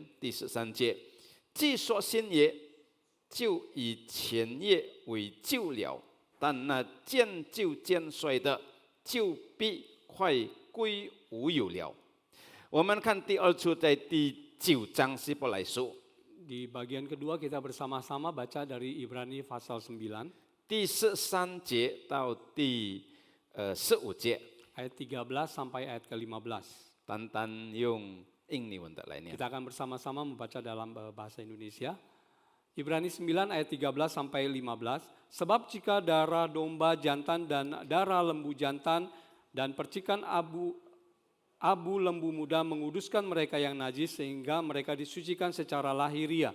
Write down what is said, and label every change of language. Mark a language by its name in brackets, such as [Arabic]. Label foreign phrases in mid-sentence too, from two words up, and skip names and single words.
[Chinese] 第13节，既说新约，就以前约为旧了，但那渐旧渐衰的，就必快归无有了。我们看第2处，在第9章希伯来书 [Indonesian] Di bagian kedua kita bersama-sama baca dari Ibrani pasal 9, [Chinese] 第13节到第15节， [Indonesian] ayat 13 sampai ayat ke-15. [Chinese] 单单用印尼文的来念。 [Indonesian] Kita akan bersama-sama membaca dalam bahasa Indonesia. Ibrani 9 ayat 13 sampai 15. Sebab jika darah domba jantan dan darah lembu jantan dan percikan abu lembu muda menguduskan mereka yang najis sehingga mereka disucikan secara lahiriah.